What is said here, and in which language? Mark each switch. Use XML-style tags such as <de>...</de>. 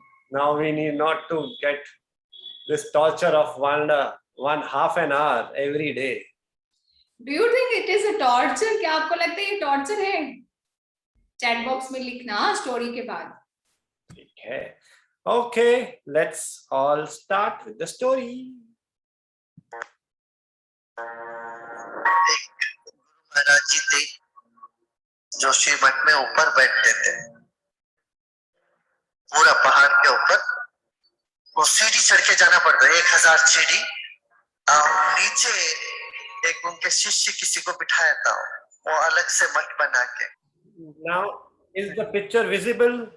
<en>Now we need not to get this torture of one half an hour every day. Do you think it is a torture?</en> <hi>क्या आपको लगता है ये torture है? Chat box में लिखना story के बाद। ठीक है।</hi> <en>Okay, let's all start with the story.</en> <hi>महाराज जी थे जो श्री मठ में ऊपर बैठते थे, पूरा पहाड़ के ऊपर। वो सीढ़ी चढ़ के जाना पड़ता, 1000 सीढ़ी। नीचे एक उनके शिष्य किसी को बिठाया था, वो अलग से मठ बना के।</hi> <en>Now, is the picture visible?</en>